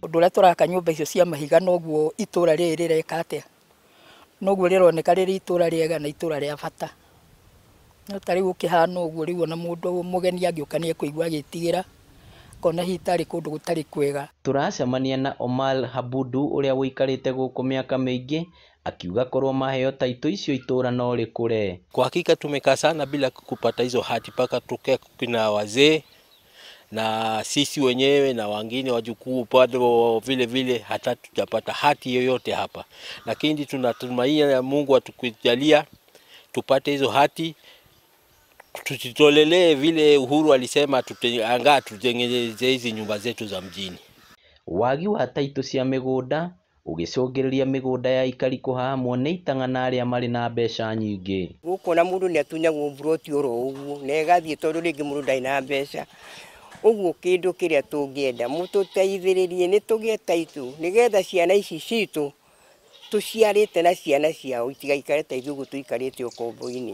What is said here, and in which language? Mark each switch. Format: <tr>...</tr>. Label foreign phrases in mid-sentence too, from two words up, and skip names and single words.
<ki>Ũndũ ũrĩa tũraka nyũmba icio cia mahiga noguo itũũra rĩrĩ rĩreka atĩa, noguo rĩroneka rĩrĩ itũũra rĩega na itũũra rĩa bata. No tarĩu ũkĩhana ũguo rĩu ona mũndũ mũgeni angĩũka nĩekũigua agĩtigĩra kona hitarĩ kũndũ gũtarĩ kwega. Tũracemania na Omar Habudu ũrĩa wũikarĩte gũkũ mĩaka mĩingĩ, akiuga korwo maheo taitũ icio itũũra no rĩkũre.</ki> <sw>Kwa hakika tumekaa sana bila kupata hizo hati mpaka tuke kuna wazee na sisi wenyewe na wengine wajukuu bado vile vile hata tutapata hati yoyote hapa, lakini tunatumaini Mungu atukujalia tupate hizo hati, tutitolelee vile Uhuru alisema tutengeneze hizi nyumba zetu za mjini.</sw> <ki>Wagi wa taitũ cia mĩgũnda ũgĩcũngĩrĩria mĩgũnda ya aikari kũhahamwo nĩ itang'ana arĩa marĩ na mbeca nyingĩ. Gũkũ na mũndũ nĩatunyagwo mburoti oro ũguo na ĩgathiĩ tondũ rĩngĩ mũndũ ndarĩ na mbeca. Ũguo kĩndũ kĩrĩa tũngĩenda mũtũteithĩrĩrie nĩ tũgĩe taitũ nĩgetha ciana ici citũ tũciarĩte na ciana ciao itigaikare ta ithuĩ tũikarĩte ũkombo-inĩ.</ki>